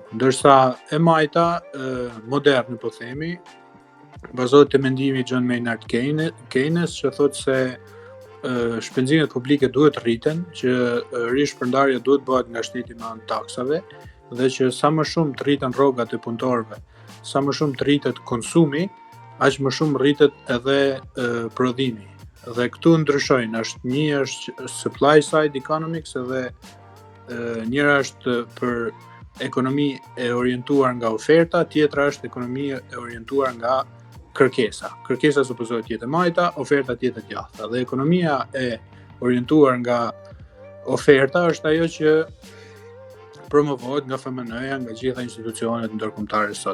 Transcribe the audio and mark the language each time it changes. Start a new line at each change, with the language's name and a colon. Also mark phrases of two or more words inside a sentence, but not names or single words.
Albanian: Ndërsa e majta moderne, po themi, bazohet te mendimi i John Maynard Keynes, që thotë se shpenzimet publike duhet rriten, që rishpërndarja duhet bëhet nga shteti me anë taksave, dhe që sa më shumë të rriten rrogat e punëtorëve, sa më shumë të rritet konsumi, aq më shumë rritet edhe prodhimi. Dhe këtu ndryshojnë, një është
English: supply side economics
Albanian: edhe njëra është për ekonomi e orientuar nga oferta, tjetra është ekonomi e orientuar nga kërkesa. Kërkesa supozohet të jetë e majta, oferta të jetë e djathta. Dhe ekonomia e orientuar nga oferta është ajo që promovohet nga FMN-ja, nga gjitha institucionet ndërkombëtare sot.